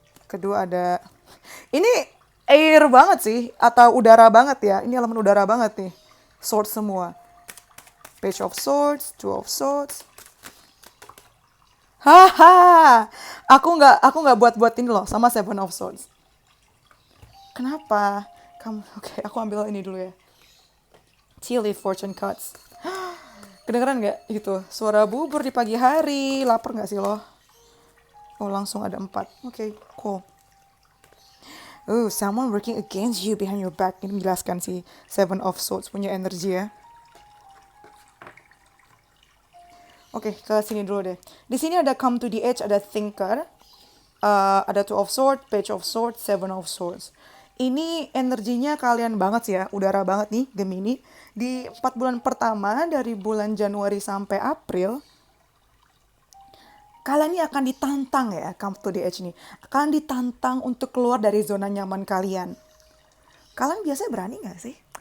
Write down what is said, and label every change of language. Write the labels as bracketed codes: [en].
[id] Kedua ada ini air banget sih atau udara banget ya. Ini elemen udara banget nih. Swords semua. [en] Page of Swords, Two of Swords. [id] Haha, aku nggak buat ini loh sama Seven of Swords. Kenapa? Oke, aku ambil ini dulu ya. [en] Tea leaf fortune cards. [id] Kedengeran nggak gitu? Suara bubur di pagi hari. Lapar nggak sih lo? Oh, langsung ada 4. Oke, cool. [en] Oh, someone working against you behind your back. [id] Ini menjelaskan si Seven of Swords punya energi ya. Oke, ke sini dulu deh. Di sini ada [en] come to the edge, [id] ada thinker, ada Two of Swords, Page of Swords, Seven of Swords. Ini energinya kalian banget sih ya, udara banget nih Gemini. Di 4 bulan pertama dari bulan Januari sampai April, kalian ini akan ditantang ya, [en] come to the edge [id] nih. Akan ditantang untuk keluar dari zona nyaman kalian. Kalian biasanya berani gak sih?